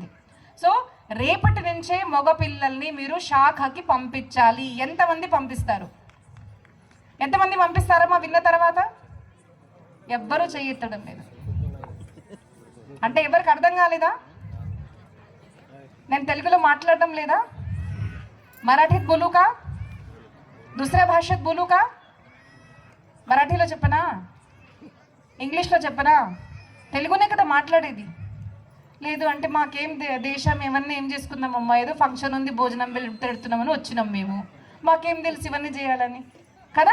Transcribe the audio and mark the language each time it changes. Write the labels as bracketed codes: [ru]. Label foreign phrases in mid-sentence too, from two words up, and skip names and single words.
[te] సో రేపటి నుంచే మగ పిల్లల్ని మీరు శాఖకి పంపించాలి. ఎంతమంది పంపిస్తారు? ఎంతమంది పంపిస్తారమ్మా? విన్న తర్వాత ఎవ్వరూ చెయ్యెత్తడం లేదు. అంటే ఎవరికి అర్థం కాలేదా? నేను తెలుగులో మాట్లాడడం లేదా? [mr] మరాఠీत बोलू का? दुसऱ्या भाषेत बोलू का? [te] మరాఠీలో చెప్పనా? ఇంగ్లీష్లో చెప్పనా? తెలుగునే కదా మాట్లాడేది. లేదు అంటే మాకేం దేశం ఏమన్నా ఏం చేసుకుందామమ్మా, ఏదో ఫంక్షన్ ఉంది భోజనం పెడుతున్నామని వచ్చినాం మేము, మాకేం తెలుసు ఇవన్నీ చేయాలని కదా.